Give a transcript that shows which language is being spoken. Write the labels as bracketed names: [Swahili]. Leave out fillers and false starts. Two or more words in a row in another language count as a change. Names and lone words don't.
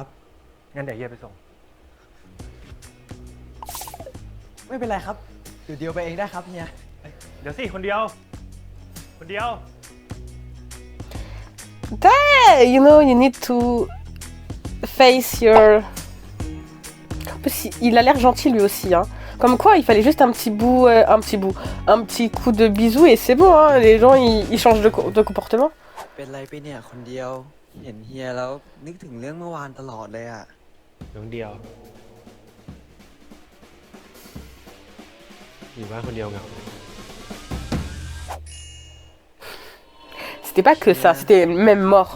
[Thai] งั้นเดี๋ยวเฮียไปส่ง ไม่เป็นไรครับ เดี๋ยวไปเองได้ครับเฮีย เดี๋ยวสิคนเดียว [English] You know, you need to face your... [French] En plus, il a l'air gentil lui aussi, hein. Comme quoi, il fallait juste un petit coup de bisou et c'est bon, hein. Les gens, ils changent de comportement. [Thai] เป็นไรไปเนี่ยคนเดียว เห็นเฮียแล้วนึกถึงเรื่องเมื่อวานตลอดเลยอ่ะ น้องเดียวอยู่บ้านคนเดียวเหงา [French] C'était pas que ça, c'était même mort.